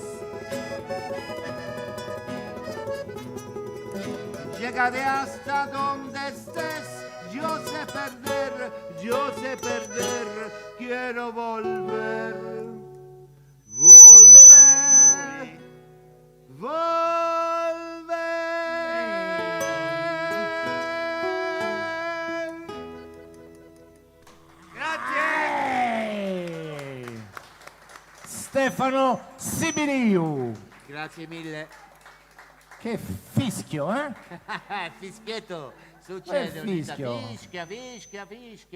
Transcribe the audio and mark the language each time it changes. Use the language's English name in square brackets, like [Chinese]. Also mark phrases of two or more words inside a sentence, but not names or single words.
[Spanish] Llegaré hasta donde estés, yo sé perder, quiero volver, volver, volver. [Italian] Grazie. Stefano Sibiriu. Grazie mille. Che fischio, eh? Fischietto, succede ogni fischio. tanto. Fischia, fischia, fischia.